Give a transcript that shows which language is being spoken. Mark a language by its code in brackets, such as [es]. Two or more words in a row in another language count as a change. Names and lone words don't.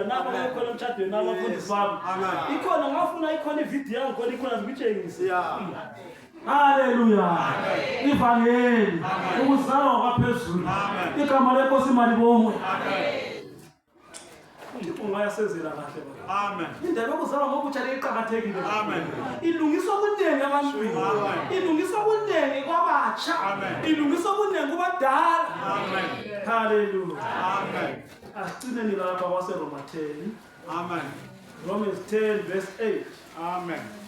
[nd] Nabo bekhona emtshadweni nabafundisi bami. Ikhona ngafuna ikhona ivideo yangu khona ikhona ngitshengise. Hallelujah. Ivangeli. Ukuzalwa kwaphezulu. Igama lenkosi malibongwe. Uthixo ungayasezela kahle baba. Amen. Indaba yokuzalwa ngokutsha iqhakathekile. Amen. Ilungiswa kunenge ebantwini. Ilungiswa kunenge kwabatsha. Ilungiswa kunenge kubadala. Amen. Hallelujah. Amen. Asigcineni lapha kwaseRoma 10. Amen. [en] Romans 10 verse 8. [nd] Amen.